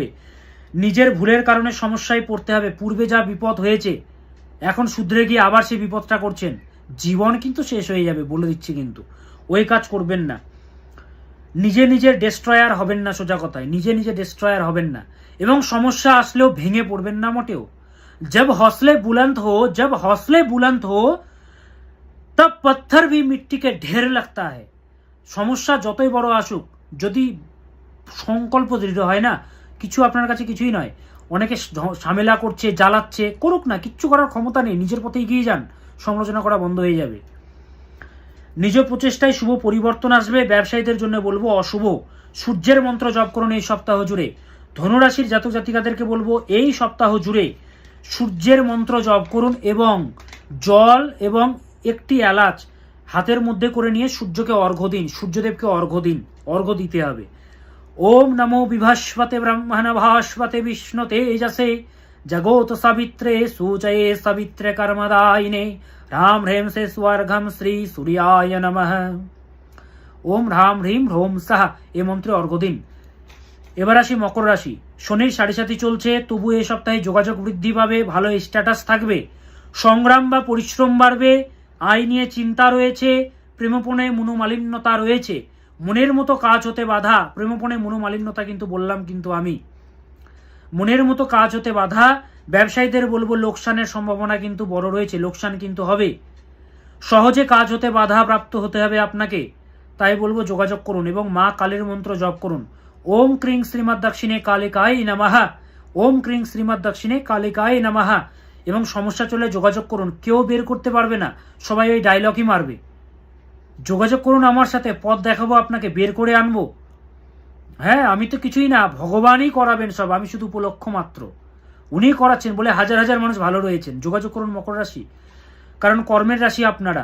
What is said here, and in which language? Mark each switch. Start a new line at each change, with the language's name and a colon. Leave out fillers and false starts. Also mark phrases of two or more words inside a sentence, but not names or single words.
Bangla: নিজের ভুলের কারণে সমস্যায় পড়তে হবে। পূর্বে যা বিপদ হয়েছে এখন শুধরে গিয়ে আবার সেই বিপদটা করছেন, জীবন কিন্তু শেষ হয়ে যাবে, বলে দিচ্ছি। কিন্তু ওই কাজ করবেন না। নিজের ডেস্ট্রয়ার হবেন না, সোজা কথায় নিজে ডেস্ট্রয়ার হবেন না। এবং সমস্যা আসলেও ভেঙে পড়বেন না মোটেও।
Hindi: जब हौसले बुलंद हो तब पत्थर भी मिट्टी के ढेर लगता है।
Bangla: সমস্যা যতই বড় আসুক, যদি সংকল্প দৃঢ় হয় না, কিছু আপনার কাছে কিছুই নয়। অনেকে ঝামেলা করছে, জ্বালাচ্ছে, করুক না, কিচ্ছু করার ক্ষমতা নেই। নিজের পথে এগিয়ে যান, সমালোচনা করা বন্ধ হয়ে যাবে। নিজ প্রচেষ্টায় শুভ পরিবর্তন আসবে। ব্যবসায়ীদের জন্য বলবো অশুভ। সূর্যের মন্ত্র জপ করুন এই সপ্তাহ জুড়ে। ধনুরাশির জাতক জাতিকাদেরকে বলবো এই সপ্তাহ জুড়ে সূর্যের মন্ত্র জপ করুন এবং জল এবং একটি এলাচ হাতের মধ্যে করে নিয়ে সূর্যকে অর্ঘ্য দিন, সূর্যদেবকে অর্ঘ্য দিন, অর্ঘ্য দিতে হবে।
Sanskrit: ওম নমো বিভাস্বতে ব্রহ্মণ ভাস্বতে বিষ্ণু তেজসে जगोत सावित्रे सूचये सावित्रे कर्मदायिने राम ह्रीं से स्वर्घम श्री सूर्याय नमः। ओम राम ह्रीं ह्रोम साह
Bangla: এই মন্ত্রে অর্ঘ্য দিন। এবার আসি মকর রাশি। শনির 7.5 চলছে, তবু এই সপ্তাহে যোগাযোগ বৃদ্ধি পাবে, ভালো স্ট্যাটাস থাকবে, সংগ্রাম বা পরিশ্রম বাড়বে, আয় নিয়ে চিন্তা রয়েছে, প্রেমপণে মনোমালিন্যতা রয়েছে, মনের মতো কাজ হতে বাধা। প্রেমপণে মনোমালিন্যতা কিন্তু বললাম, কিন্তু আমি মনের মতো কাজ হতে বাধা। ব্যবসায়ীদের বলবো লোকসানের সম্ভাবনা কিন্তু বড় রয়েছে, লোকসান কিন্তু হবে। সহজে কাজ হতে বাধা প্রাপ্ত হতে হবে আপনাকে, তাই বলবো যোগাযোগ করুন এবং মা কালীর মন্ত্র জপ করুন।
Sanskrit: ওম ক্রিং শ্রীমৎ দক্ষিণে কালিকায় নমঃ, ওম ক্রিং শ্রীমৎ দক্ষিণে কালিকায় নমঃ।
Bangla: এবং সমস্যা চলে যোগাযোগ করুন, কেউ বের করতে পারবে না, সবাই ওই ডায়লগই মারবে। যোগাযোগ করুন আমার সাথে, পথ দেখাবো আপনাকে, বের করে আনবো। হ্যাঁ, আমি তো কিছুই না, ভগবানই করাবেন সব, আমি শুধু উপলক্ষ মাত্র। উনি করাচ্ছেন বলে হাজার হাজার মানুষ ভালো রয়েছেন। যোগাযোগ করুন মকর রাশি, কারণ কর্মের রাশি আপনারা।